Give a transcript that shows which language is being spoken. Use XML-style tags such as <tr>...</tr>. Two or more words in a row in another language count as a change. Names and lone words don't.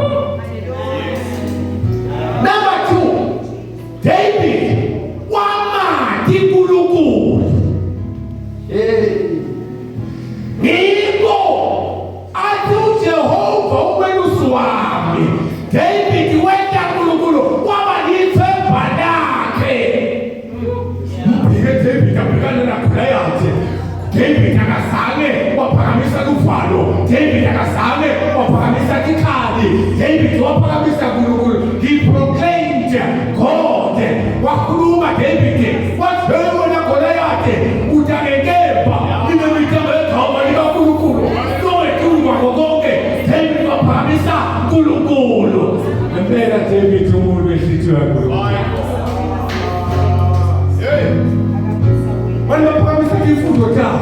<zu>Number 2, David wamati uNkulunkulu. Ngikho athi uJehova umelusi wami. David wenda uNkulunkulu waba lithemba lakhe. David abhekana naGoliath. David akazange waphakamisa uvalo. David akazange waphakamisa ikhali. David waphakamisa uNkulunkulu.</zu> <en>He proclaimed God.</en> <zu>Wakhuluma David wathi wena Goliath utakekepha inemithemba egama likaNkulunkulu. Nowekhuluma konke David waphakamisa uNkulunkulu. Ngempela David umuntu wenhliziyo kaNkulunkulu. Wena phakamisa ifundo yakho.</zu>